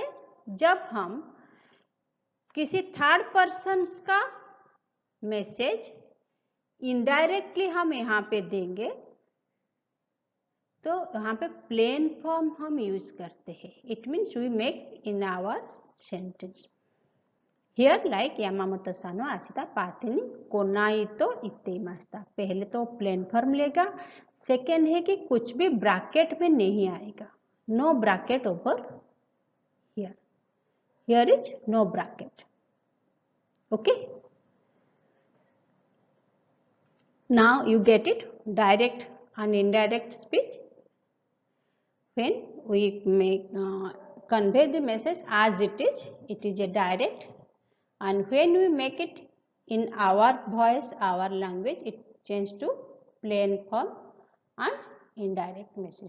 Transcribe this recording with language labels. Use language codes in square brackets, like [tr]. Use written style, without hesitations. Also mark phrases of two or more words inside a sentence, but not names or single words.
[hi] जब हम किसी [en] third person [hi] का मैसेज इनडायरेक्टली हम यहाँ पे देंगे तो यहाँ पे [en] plain form [hi] हम यूज करते हैं। [en] it means we make in our sentence here like [ja] 山本さんは明日パーティーに来ないと言っていました. [hi] पहले तो [en] plain form [hi] लेगा, सेकेंड है कि कुछ भी ब्रैकेट में नहीं आएगा, [en] no bracket over here, here is no bracket. ओके, now you get it, direct and indirect speech. When we make convey the message as it is a direct, and when we make it in our voice, our language, it changes to plain form and indirect message.